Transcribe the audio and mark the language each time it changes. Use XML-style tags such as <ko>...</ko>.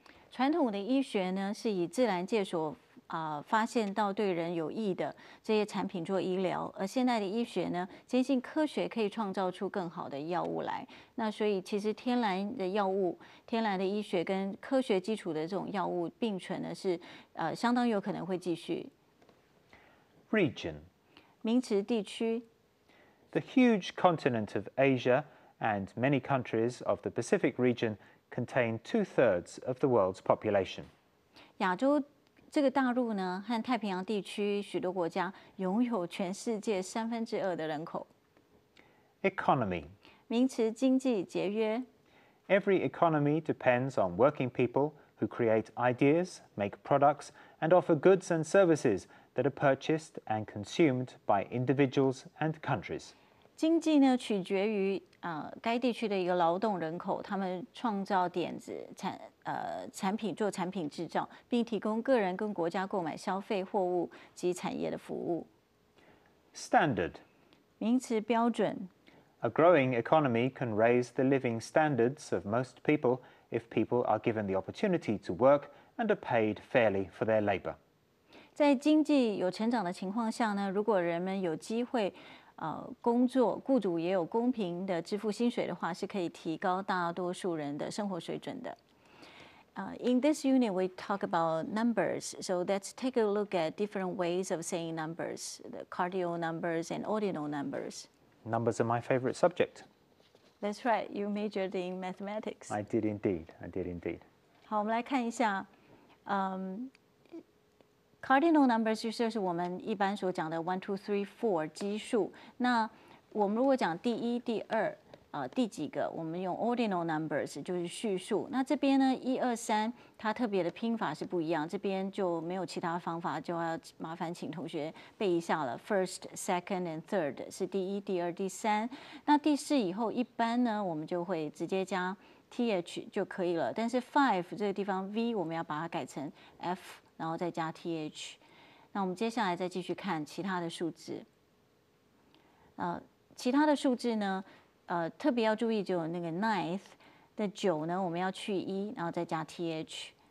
<zh>传统的医学呢，是以自然界所发现到对人有益的这些产品做医疗，而现代的医学呢，坚信科学可以创造出更好的药物来。那所以其实天然的药物、天然的医学跟科学基础的这种药物并存呢，是相当有可能会继续。</zh> <en>Region.</en> <zh>名词地区。</zh> <en>The huge continent of Asia and many countries of the Pacific region contain 2/3 of the world's population.</en> <zh>亚洲这个大陆呢，和太平洋地区许多国家拥有全世界2/3的人口。</zh> <en>Economy.</en> <zh>名词经济节约。</zh> <en>Every economy depends on working people who create ideas, make products, and offer goods and services that are purchased and consumed by individuals and countries.</en> <zh>经济呢，取决于该地区的一个劳动人口，他们创造点子、产品做产品制造，并提供个人跟国家购买消费货物及产业的服务。</zh> <en>Standard.</en> <zh>名词标准。</zh> <en>A growing economy can raise the living standards of most people if people are given the opportunity to work and are paid fairly for their labor.</en> <zh>在经济有成长的情况下呢，如果人们有机会工作，雇主也有公平的支付薪水的话，是可以提高大多数人的生活水准的。</zh> <en>In this unit, we talk about numbers. So let's take a look at different ways of saying numbers, the cardinal numbers and ordinal numbers. Numbers are my favorite subject. That's right. You majored in mathematics. I did indeed. I did indeed.</en> <zh>好，我们来看一下，cardinal numbers 就是我们一般所讲的1、2、3、4基数。那我们如果讲第一、第二，第几个，我们用 ordinal numbers 就是序数。那这边呢，1、2、3，它特别的拼法是不一样，这边就没有其他方法，就要麻烦请同学背一下了。</zh> <en>First, second, and third</en> <zh>是第一、第二、第三。那第四以后，一般呢，我们就会直接加 th 就可以了。但是 5这个地方 v 我们要把它改成 f， 然后再加 th。那我们接下来再继续看其他的数字。其他的数字呢？特别要注意，就有那个 ninth 的9呢，我们要去1，然后再加 th。</zh>